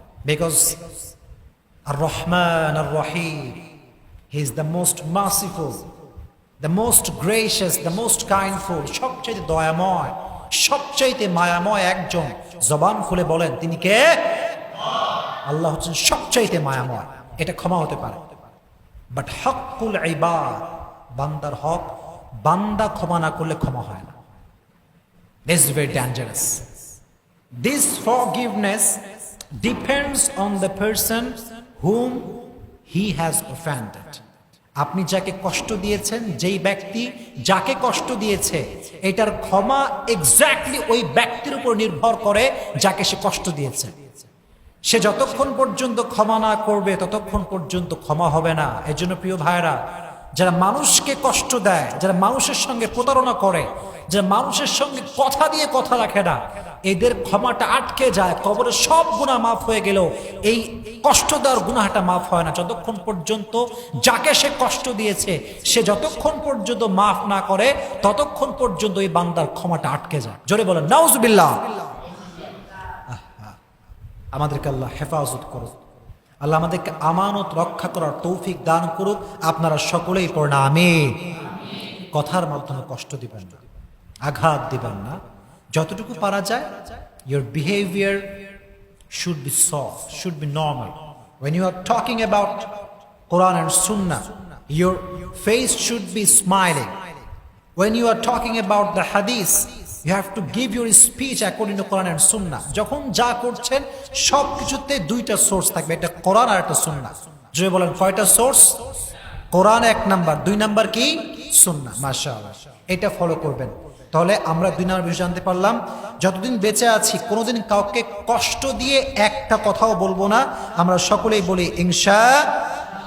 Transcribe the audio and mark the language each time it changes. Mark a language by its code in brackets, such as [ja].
[en] because আর রহমান আর রহিম, he is the most merciful, the most gracious, the most kindful, [bn] সবচেয়ে দয়াময়, সবচেয়ে মায়াময় একজন। জবান খুলে বলেন তিনি কে? আল্লাহ হচ্ছেন সবচেয়ে মায়াময়, এটা ক্ষমা হতে পারে। বাট হকুল ইবাদ, বান্দার হক, বান্দা ক্ষমা না করলে ক্ষমা হয় না। [en] This is very dangerous. This forgiveness depends on the person whom he has offended. [bn] আপনি যাকে কষ্ট দিয়েছেন, যেই ব্যক্তি যাকে কষ্ট দিয়েছে, এটার ক্ষমা এক্স্যাক্টলি ওই ব্যক্তির উপর নির্ভর করে যাকে সে কষ্ট দিয়েছে। সে যতক্ষণ পর্যন্ত ক্ষমা না করবে ততক্ষণ পর্যন্ত ক্ষমা হবে না। এজন্য প্রিয় ভাইরা, যারা মানুষকে কষ্ট দেয়, যারা মানুষের সঙ্গে প্রতারণা করে, যারা মানুষের সঙ্গে কথা দিয়ে কথা রাখে না, এদের ক্ষমাটা আটকে যায়। কবরে সব গুনাহ মাফ হয়ে গেলেও এই কষ্ট দেওয়ার গুনাহটা মাফ হয় না যতক্ষণ পর্যন্ত যাকে সে কষ্ট দিয়েছে সে যতক্ষণ পর্যন্ত মাফ না করে ততক্ষণ পর্যন্ত এই বান্দার ক্ষমাটা আটকে যায়। জোরে বলেন নাউজুবিল্লাহ। আমাদেরকে আল্লাহ হেফাজত করুক, আল্লাহ আমাদেরকে আমানত রক্ষা করার তৌফিক দান করুক। আপনারা সকলেই পড়না আমিন। কথার মাধ্যমে কষ্ট দিবেন না, আঘাত দিবেন না, যতটুকু পারা যায় [en] your behavior should be soft, should be normal. When you are talking about Quran and Sunnah, your face should be smiling. When you are talking about the hadith, you have to give your speech according to Quran and Sunnah. [bn] যখন যা করছেন সব কিছুতে দুইটা source থাকবে, এটা কোরআন আর একটা সুন্নাহ। যদি বলেন কয়টা সোর্স? কোরআন এক নাম্বার, দুই নাম্বার কি? সুন্নাহ। মাশাআল্লাহ, এটা ফলো করবেন। তাহলে আমরা দুই নম্বর বিষয় জানতে পারলাম, যতদিন বেঁচে আছি কোনোদিন কাউকে কষ্ট দিয়ে একটা কথাও বলবো না। আমরা সকলেই বলি ইনশাআল্লাহ।